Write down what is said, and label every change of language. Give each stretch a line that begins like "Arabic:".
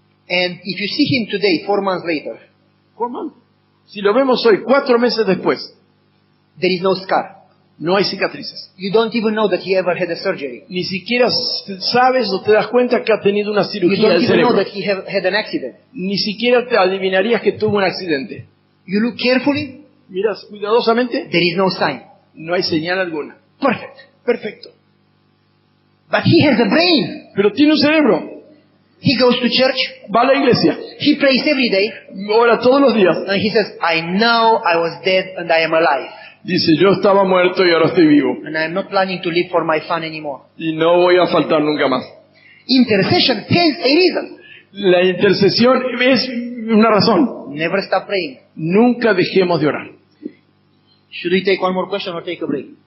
English: And if you see him today, 4 months later,
Spanish: Si lo vemos hoy, 4 meses después,
English: There is no scar.
Spanish: No hay cicatrices.
English: You don't even know that he ever had a surgery.
Spanish: Ni siquiera sabes o te das cuenta que ha tenido una
English: You
Spanish: cirugía
English: don't
Spanish: del
English: even know
Spanish: cerebro.
English: that he had an accident.
Spanish: Ni siquiera te adivinarías que tuvo un accidente.
English: You look carefully,
Spanish: Miras cuidadosamente,
English: there is no sign.
Spanish: no hay señal alguna.
English: Perfect.
Spanish: Perfecto.
English: But he has a brain.
Spanish: Pero tiene un cerebro.
English: He goes to church.
Spanish: Va a la iglesia.
English: He prays every day.
Spanish: Ora todos los días.
English: And he says, I know I was dead and I am alive.
Spanish: Dice, yo estaba muerto y ahora estoy vivo.
English: And I am not planning to live for my fun anymore.
Spanish: Y no voy a faltar nunca más.
English: Intercession has a reason.
Spanish: La intercesión es una razón.
English: Never stop praying.
Spanish: Nunca dejemos de orar.
English: Should we take one more question or take a break?